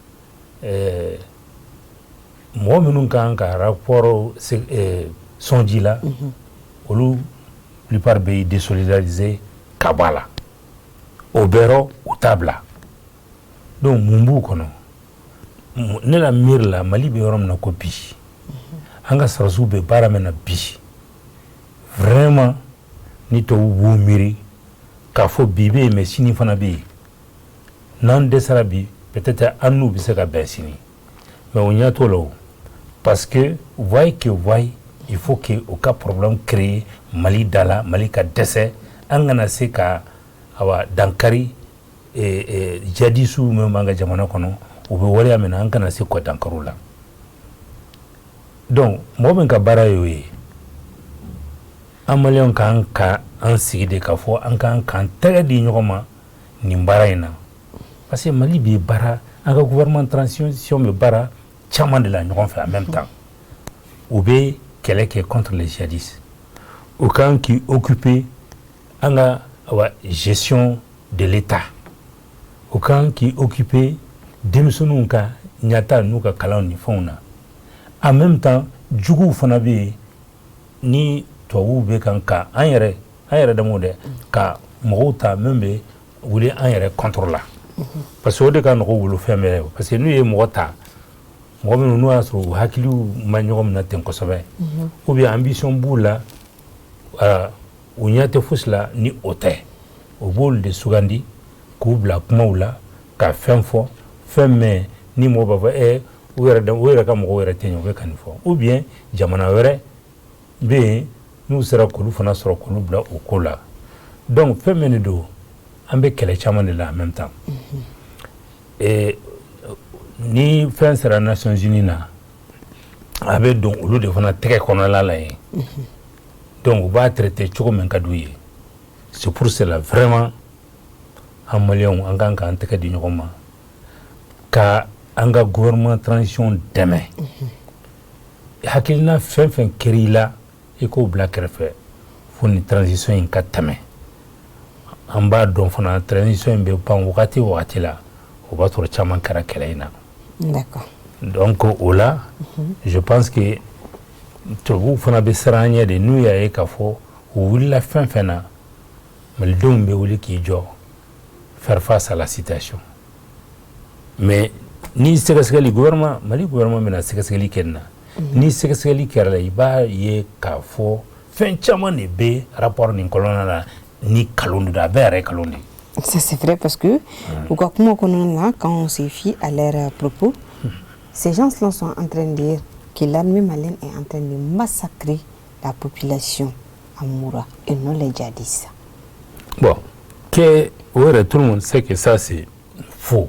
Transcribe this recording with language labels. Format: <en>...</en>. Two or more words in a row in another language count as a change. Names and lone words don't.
<bm>mɔgɔ minnu kan ka rapport sɔnji la olu plupart bɛ désolidariser ka bɔ a la o bɛɛ rɔ u t'a bila donc mun b'u kɔnɔ ne la miiri la Mali bɛ yɔrɔ min na ko bi an ka sɔrɔsiw bɛ baara min na bi vraiment ni tubabu b'u miiri k'a fɔ bi bɛ yen mais sini fana bɛ yen n'an dɛsɛra bi peut-être an n'u bɛ se ka bɛn sini mais o ɲɛ t'o la o</bm> <fr>parce que voyez il faut que aucun problème créé</fr> <bm>Mali dala Mali ka dɛsɛ an kana se ka awa dankari jadisiw min b'an ka jamana kɔnɔ u bɛ waleya min na an kana se k'o dankari la donc mɔgɔ min ka baara y'o ye an maliyɛnw kan ka an sigi de k'a fɔ an kan k'an tɛgɛ di ɲɔgɔn ma nin baara in na</bm> <fr>parce que</fr> <bm>Mali bɛ baara an ka</bm> <fr>gouvernement transition</fr> <bm>bɛ baara caman de la ɲɔgɔn fɛ</bm> <fr>en même temps</fr> <bm>u bɛ kɛlɛ</bm> <fr>contre les djihadistes</fr> <bm>o kan k'i occuper an ka</bm> <fr>gestion de l'État</fr> <bm>o kan k'i occuper denmisɛnninw ka ɲata n'u ka kalan ni fɛnw na</bm> <fr>en même temps</fr> <bm>juguw fana bɛ yen ni tubabuw bɛ kan ka an yɛrɛ damaw dɛ ka mɔgɔw ta min bɛ wuli an yɛrɛ</bm> <fr>contre la parce que</fr> <bm>o de ka nɔgɔ wolo fɛn bɛɛ</bm> <fr>parce que</fr> <bm>n'u ye mɔgɔ ta mɔgɔ minnu n'o y'a sɔrɔ u hakiliw ma ɲɔgɔn minɛ ten kosɛbɛ</bm> <fr>ou bien ambition</fr> <bm>b'u la u ɲɛ tɛ fosi la ni o tɛ o b'olu de sugandi k'u bila kumaw la ka fɛn fɔ fɛn mɛn ni mɔgɔ b'a fɔ u yɛrɛ ka mɔgɔw yɛrɛ tɛ ɲɛ u bɛ ka nin fɔ</bm> <fr>ou bien</fr> <bm>jamana wɛrɛ bɛ yen n'u sera k'olu fana sɔrɔ k'olu bila o ko la donc fɛn min de don an bɛ kɛlɛ caman de la</bm> <fr>en même temps</fr> <bm>ni fɛn sera Nations Unies na a bɛ don olu de fana tɛgɛ kɔnɔla la yen donc u b'a traiter cogo min ka d'u ye</bm> <fr>c'est pour cela vraiment</fr> <bm>an maliyɛnw an kan k'an tɛgɛ di ɲɔgɔn ma ka an ka</bm> <fr>gouvernement transition</fr> <bm>dɛmɛ hakilina fɛn fɛn kɛra i la i k'o bila kɛrɛfɛ fo ni transition in ka tɛmɛ an b'a dɔn fana transition in bɛ ban wagati o wagati la o b'a sɔrɔ caman kɛra kɛlɛ in na d'accord donc o la</bm> <fr>je pense que</fr> <bm>tubabuw fana bɛ siran an ɲɛ de n'u y'a ye k'a fɔ u wulila fɛn fɛn na malidenw bɛ wuli k'i jɔ</bm> <fr>faire face à la situation mais</fr> <bm>ni sɛgɛsɛgɛli mali gouvernement bɛna sɛgɛsɛgɛli kɛ nin na ni sɛgɛsɛgɛli kɛra la i b'a ye k'a fɔ fɛn caman de bɛ rapport nin kɔnɔna na ni kalon de don a bɛɛ yɛrɛ ye kalon de.</bm> <fr>Ça c'est vrai parce que au cas là, quand on se fie à leurs propos, ces gens-là sont en train de dire que l'armée malienne est en train de massacrer la population à Moura et non les djihadistes. Bon, tout le monde sait que ça c'est faux.</fr>